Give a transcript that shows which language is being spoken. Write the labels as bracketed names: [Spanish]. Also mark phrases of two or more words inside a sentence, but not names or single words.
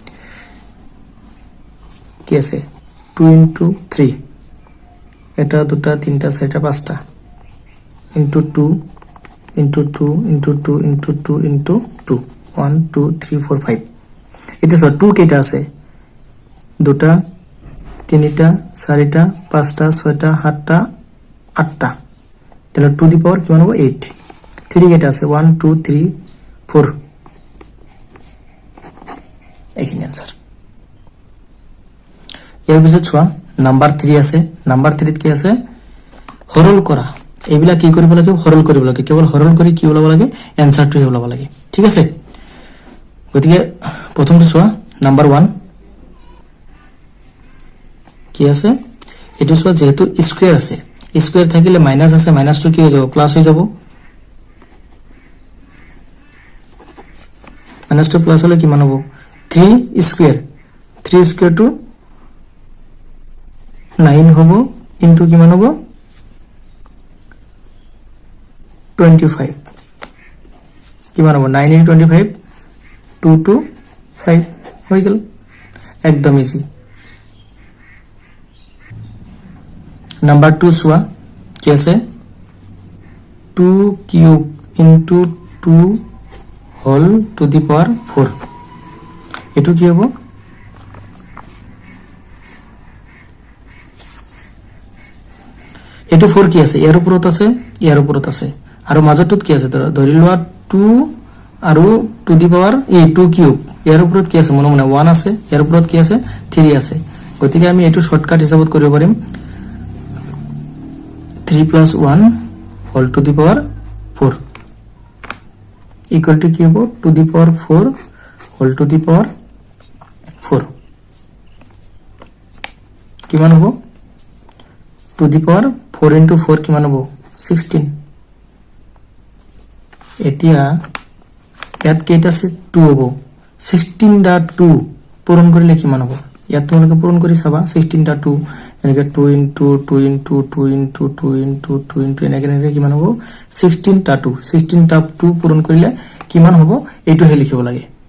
[Assamese] কি আছে 2 into 3 এটা দুটা তিনটা চাৰিটা পাঁচটা into 2 into 2 into 2 into 2 into 2 1 2 3 4 5 এটা সব 2 কেটা আছে দুটা তিনটা চাৰিটা পাঁচটা ছয়টা সাতটা আঠটা তাহলে [English] to the power [Assamese] কিমান হ'ব 8 3 কেটা আছে 1 2 3 4 এইখিনি आंसर ইয়াৰ পিছত চোৱা নাম্বার 3 আছে নাম্বার 3 কি আছে হৰল কৰা এইবিলা কি কৰিব লাগে হৰল কৰিব লাগে কেৱল হৰল কৰি কি ওলাব লাগে आंसरটো হে ওলাব লাগে ঠিক আছে গতিকে প্ৰথমটো চোৱা নাম্বার 1 কি আছে এটো চোৱা যেহেতু স্কয়ার আছে স্কয়ার থাকিলে মাইনাস আছে মাইনাসটো কি হৈ যাব প্লাস হৈ যাব মাইনাসটো প্লাস হলে কি মান হ'ব 3 স্কয়ার 3 স্কয়ার টু 9 হ'ব ইনটু কি মান হ'ব 25 কি মান হ'ব 9 into 25 2 to 5 হৈ গেল একদম ইজি নাম্বার 2 চোৱা কি আছে 2 কিউব into 2 [English] whole to the power [Assamese] 4 এটো কি হ'ব এটো 4 কি আছে ইয়াৰ ওপৰত আছে আৰু মাজতত কি আছে ধৰি লোৱা 2 আৰু টু দি পাওয়ার 2 কিউব ইয়াৰ ওপৰত কি আছে মনে মনে 1 আছে ইয়াৰ ওপৰত কি আছে 3 আছে গতিকে আমি এটো শর্টকাট হিচাপত কৰিব পাৰিম [English] 3 plus 1 whole to the power 4 equal to [Assamese] কি হ'ব [English] to the power 4 whole to the power 4 [Assamese] কিমান হ'ব [English] to the power 4 into 4 [Assamese] কিমান হ'ব [English] 16 [Assamese] এতিয়া ইয়াত কেইটা আছে 2 হ'ব 16 টা 2 পূৰণ কৰিলে কিমান হ'ব ইয়াত তোমালোকে পূৰণ কৰি চাবা 16 টা 2 যেনেকৈ 2 into 2 into 2 into 2 into 2 into এনেকৈ কিমান হ'ব 16 টা 2 পূৰণ কৰিলে কিমান হ'ব এইটো হে লিখিব লাগে